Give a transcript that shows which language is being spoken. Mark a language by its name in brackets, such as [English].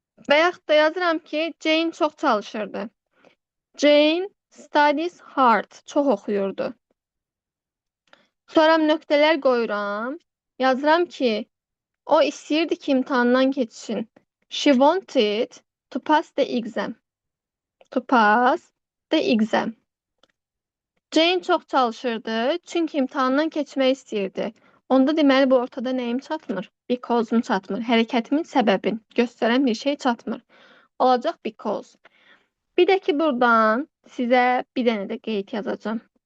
[Azerbaijani] Və yaxud da yazıram ki, Jane çox çalışırdı. [English] Jane studies hard. [Azerbaijani] Çox oxuyurdu. Sonra nöqtələr qoyuram. Yazıram ki, o istəyirdi ki, imtahandan keçsin. [English] She wanted to pass the exam. To pass the exam. [Azerbaijani] Jane çox çalışırdı, çünki imtahandan keçmək istəyirdi. Onda deməli bu ortada nəyim çatmır? Because'um çatmır. Hərəkətimin səbəbin göstərən bir şey çatmır. Olacaq because. Bir də ki, buradan sizə bir dənə də qeyd yazacağım.